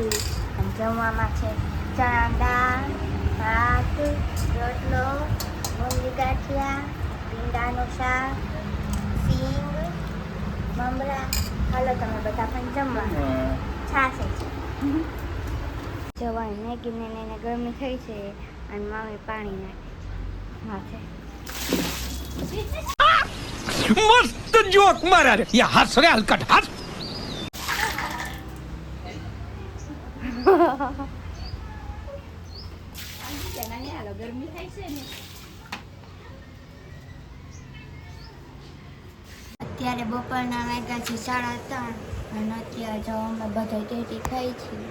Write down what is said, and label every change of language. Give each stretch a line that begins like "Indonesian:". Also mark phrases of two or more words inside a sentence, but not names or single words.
Gujarati: અને જમવામાં છે ચણા દાળ, ભાત, રોટલો, ડુંગળી ગાંઠિયા, ભીંડાનું શાક, સિંગ, મમરા. હાલો તમે બધા પણ જમવા. છાશે છે જવાય મેગીને એને ગરમી થઈ છે અને મમ્મી પાણી નાખે છે.
Hindi: मस्त जोक मारा रे ये हंस रे हलकट हंस
Gujarati: ગરમી થાય છે ને અત્યારે બપોરના વાગ્યા છે 3:30 અને અત્યારે જો અમે બધા ટેટી ખાઈ છીએ.